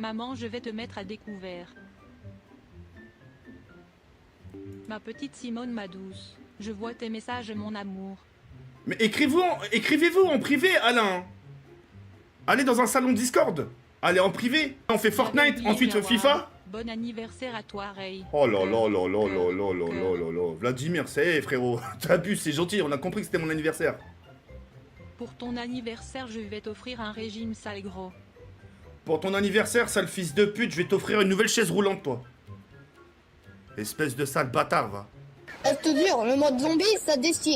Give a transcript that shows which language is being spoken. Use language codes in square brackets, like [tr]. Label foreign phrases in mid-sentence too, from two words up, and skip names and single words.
[fr] Maman, je vais te mettre à découvert. Ma petite Simone, ma douce. Je vois tes messages, mon amour. Mais écrivez-vous en privé, Alain. Allez dans un salon Discord. Allez en privé. On fait Fortnite, oublié, ensuite Jawad. FIFA. Bon anniversaire à toi, Ray. Oh là là là là là là là là là là. Vladimir, c'est frérot. T'abuses, c'est gentil, on a compris que c'était mon anniversaire. Pour ton anniversaire, je vais t'offrir un régime sale gros. Pour ton anniversaire, sale fils de pute, je vais t'offrir une nouvelle chaise roulante, toi. Espèce de sale bâtard, va. Je te jure, le mode zombie, ça déchire.